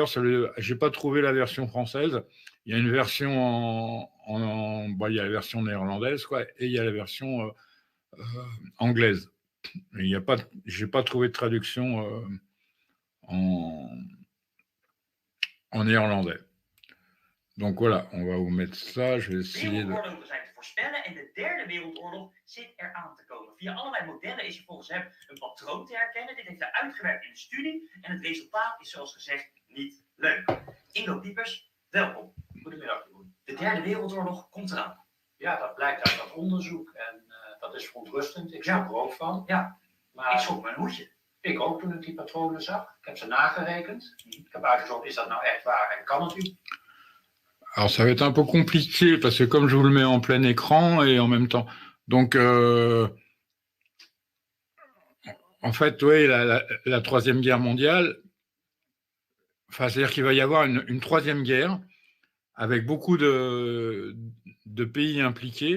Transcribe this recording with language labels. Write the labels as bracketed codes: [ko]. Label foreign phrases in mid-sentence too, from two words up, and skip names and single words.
[fr] Je n'ai pas trouvé la version française. Il y a une version il y a la version néerlandaise, quoi, et il y a la version anglaise. Je n'ai pas trouvé de traduction en néerlandais. Donc voilà, on va vous mettre ça. Je vais essayer de... [nl] Wereldoorlogen zijn te voorspellen en de derde wereldoorlog zit eraan te komen. Via allerlei modellen is er volgens hem een patroon te herkennen. Dit heeft hij uitgewerkt in de studie en het resultaat is zoals gezegd niet leuk. Ingo Piepers, welkom. Goedemiddag, Jeroen. De derde wereldoorlog komt eraan. Ja, dat blijkt uit dat onderzoek en dat is verontrustend. Ik schrok er ook van. Ja, maar ik schrok mijn hoedje. Ik ook toen ik die patronen zag. Ik heb ze nagerekend. Ik heb uitgezocht, is dat nou echt waar en kan het u? [fr] Alors, ça va être un peu compliqué parce que comme je vous le mets en plein écran et en même temps. Donc, en fait, oui, la Troisième Guerre mondiale, enfin, c'est-à-dire qu'il va y avoir une troisième guerre avec beaucoup de pays impliqués.